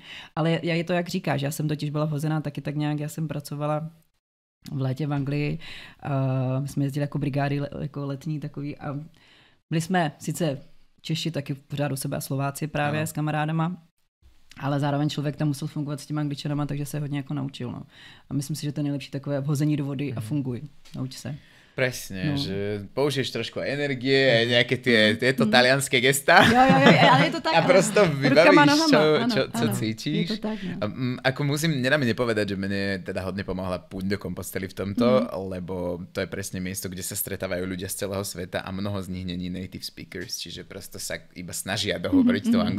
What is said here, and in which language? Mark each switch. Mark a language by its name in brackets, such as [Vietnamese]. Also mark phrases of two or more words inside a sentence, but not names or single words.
[Czech] Ale je to, jak říkáš, já jsem totiž byla hozená taky tak nějak, já jsem pracovala v létě v Anglii, my jsme jezdili jako brigády jako letní takový a byli jsme sice Češi taky pořád u sebe a Slováci právě s kamarádama, ale zároveň člověk tam musel fungovat s těma Angličanama, takže se hodně jako naučil. No. A myslím si, že to je nejlepší takové vhození do vody a funguj. Nauč se. [Slovak] Presne, že použiješ trošku energie, nejaké tieto talianské gestá. [Czech] Jo, ale je to tak. [Slovak] A prosto vybavíš, čo cítiš. [Czech] Je to tak, no. [Slovak] Ako nedá mi nepovedať, že mne teda hodne pomohla púť do Kompostely v tomto, lebo to je presne miesto, kde sa stretávajú ľudia z celého sveta a mnoho z nich není [English] native speakers, [Slovak] čiže prosto sa iba snažia dohovoriť tou angličtinou.